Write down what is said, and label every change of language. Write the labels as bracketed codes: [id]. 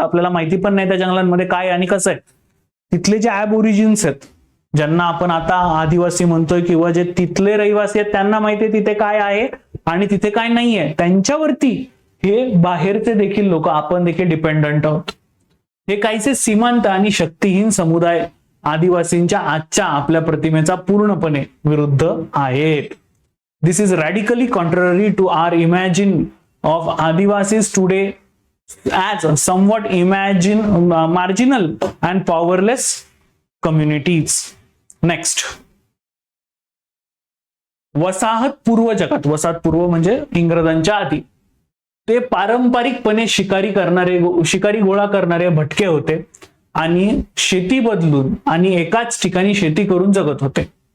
[mr] आपल्याला माहिती पण नाही त्या जंगलांमध्ये काय आणि कसं आहे. तिथले जे ॲबओरिजिन्स आहेत, ज्यांना आपण आता आदिवासी म्हणतोय, किंवा जे तिथले रहिवासी आहेत, त्यांना माहिती आहे तिथे काय आहे आणि तिथे काय नाहीये. त्यांच्यावरती हे बाहेरचे देखील लोक, आपण देखील डिपेंडंट आहोत. हे काहीसे सीमांत आणि शक्तिहीन समुदाय आदिवासींच्या आजच्या आपल्या प्रतिमेचा पूर्णपणे विरुद्ध आहेत. [en] This is radically contrary to our imagine of Adivasis today as somewhat marginal and powerless communities. [mr] Next, वसाहतपूर्व जगात, वसाहतपूर्व म्हणजे इंग्रजांच्या आधी, ते पारंपरिकपणे शिकारी गोळा करणारे भटके होते आणि शेती बदलून आणि एकाच ठिकाणी शेती करून जगत होते.